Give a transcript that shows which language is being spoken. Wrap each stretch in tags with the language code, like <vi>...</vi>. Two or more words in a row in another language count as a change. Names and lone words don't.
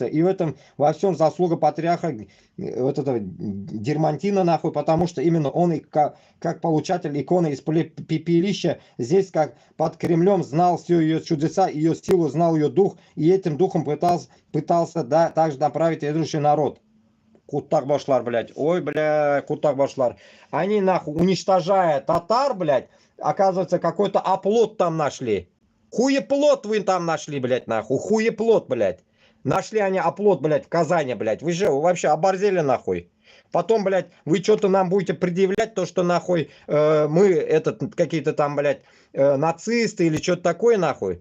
<ru>И в этом во всем заслуга патриарха вот этого Дермантина, нахуй, потому что именно он и как получатель иконы из пепелища здесь, как под Кремлем, знал все ее чудеса, ее силу, знал ее дух, и этим духом пытался также направить ведущий народ.</ru> <tt>Кутак башлар,</tt> <ru>блядь. Ой, бля,</ru> <tt>кутак башлар.</tt> <ru>Они, нахуй, уничтожая татар, блядь, оказывается, какой-то оплот там нашли. Хуеплот вы там нашли, блядь, нахуй. Хуеплот, блядь. Нашли они оплот, блядь, в Казани, блядь. Вы же вообще оборзели, нахуй. Потом, блядь, вы что-то нам будете предъявлять, то, что, нахуй, мы, какие-то там, блядь, нацисты или что-то такое, нахуй.</ru>